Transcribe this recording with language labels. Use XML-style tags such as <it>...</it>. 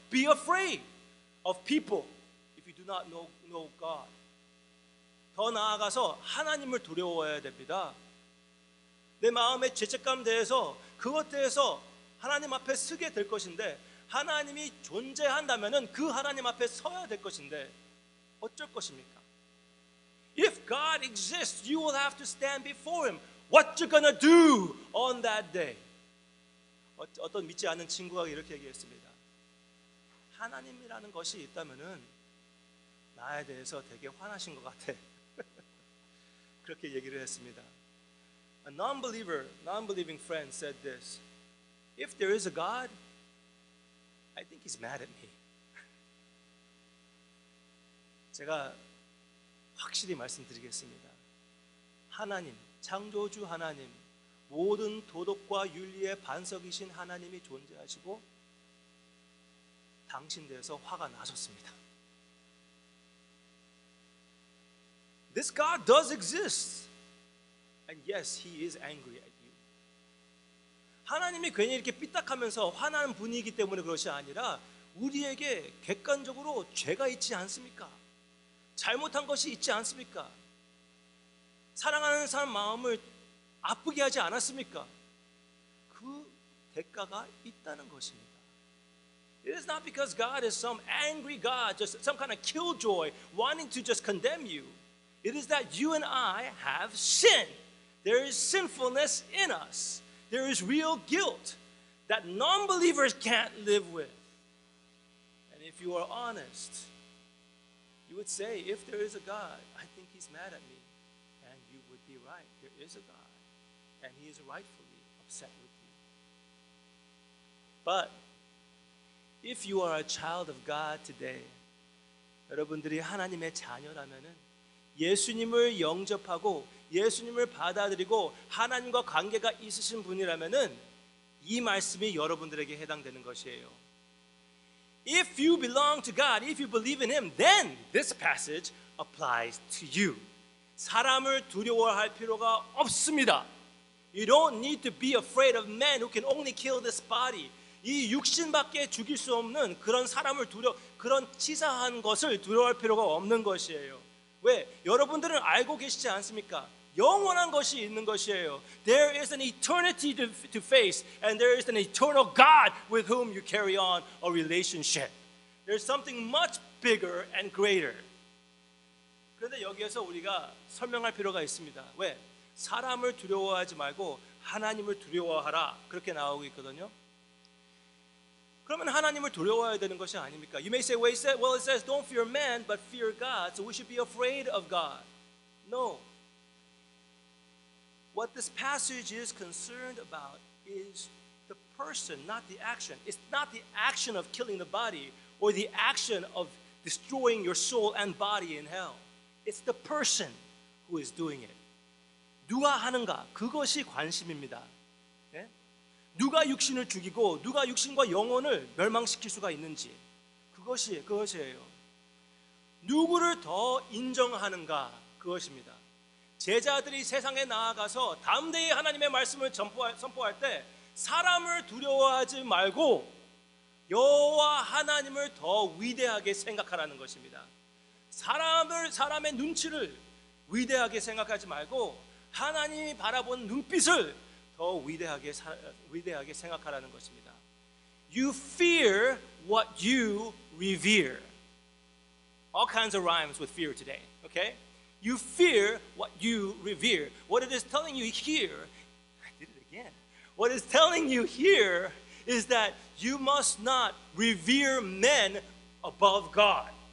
<en>Be afraid of people if you do not know God.</en> <ko>더 나아가서 하나님을 두려워해야 됩니다. 내 마음의 죄책감 대해서 그것 대해서 하나님 앞에 서게 될 것인데 하나님이 존재한다면은 그 하나님 앞에 서야 될 것인데 어쩔 것입니까?</ko> <en>If God exists, you will have to stand before Him. What you gonna do on that day?</en> <ko>어떤 믿지 않는 친구가 이렇게 얘기했습니다. 하나님이라는 것이 있다면은 나에 대해서 되게 화나신 것 같아. 그렇게 얘기를 했습니다.</ko> <en>A non-believing friend said this. If there is a God, I think He's mad at me.</en> <ko>제가 확실히 말씀드리겠습니다. 하나님, 창조주 하나님, 모든 도덕과 윤리의 반석이신 하나님이 존재하시고 당신 대해서 화가 나셨습니다.</ko> <en>This God does exist. And yes, He is angry at you.</en> <ko>하나님이 괜히 이렇게 삐딱하면서 화나는 분위기 때문에 그것이 아니라 우리에게 객관적으로 죄가 있지 않습니까? 잘못한 것이 있지 않습니까? 사랑하는 사람 마음을 아프게 하지 않았습니까? 그 대가가 있다는 것입니다.</ko> <en>It is not because God is some angry God, just some kind of killjoy wanting to just condemn you. It is that you and I have sin. There is sinfulness in us. There is real guilt that non-believers can't live with. And if you are honest, you would say, if there is a God, I think He's mad at me. And you would be right. There is a God. And He is rightfully upset with you. But if you are a child of God today,</en> <ko>여러분들이 하나님의 자녀라면은 예수님을 영접하고 예수님을 받아들이고 하나님과 관계가 있으신 분이라면은 이 말씀이 여러분들에게 해당되는 것이에요.</ko> <en>If you belong to God, if you believe in Him, then this passage applies to you.</en> <ko>사람을 두려워할 필요가 없습니다.</ko> <en>You don't need to be afraid of men who can only kill this body.</en> <ko>이 육신밖에 죽일 수 없는 그런 사람을 그런 치사한 것을 두려워할 필요가 없는 것이에요. 왜? 여러분들은 알고 계시지 않습니까? 영원한 것이 있는 것이에요.</ko> <en>There is an eternity to face, and there is an eternal God with whom you carry on a relationship. There's something much bigger and greater.</en> <ko>그런데 여기에서 우리가 설명할 필요가 있습니다. 왜? 사람을 두려워하지 말고 하나님을 두려워하라. 그렇게 나오고 있거든요. 그러면 하나님을 두려워해야 되는 것이 아닙니까?</ko> <en>You may say, well, it says don't fear man, but fear God. So we should be afraid of God. No. What this passage is concerned about is the person, not the action. It's not the action of killing the body or the action of destroying your soul and body in hell. It's the person who is doing it.</en> <ko>누가 하는가? 그것이 관심입니다. 예? 누가 육신을 죽이고 누가 육신과 영혼을 멸망시킬 수가 있는지 그것이에요. 누구를 더 인정하는가? 그것입니다. 제자들이 세상에 나아가서 담대히 하나님의 말씀을 선포할 때 사람을 두려워하지 말고 여호와 하나님을 더 위대하게 생각하라는 것입니다. 사람의 눈치를 위대하게 생각하지 말고 하나님이 바라본 눈빛을 더 위대하게 생각하라는 것입니다.</ko> <en>You fear what you revere. All kinds of rhymes with fear today, okay? You fear what you revere. What it is telling you here, I did it again. What it's telling you here is that you must not revere men above God.</en>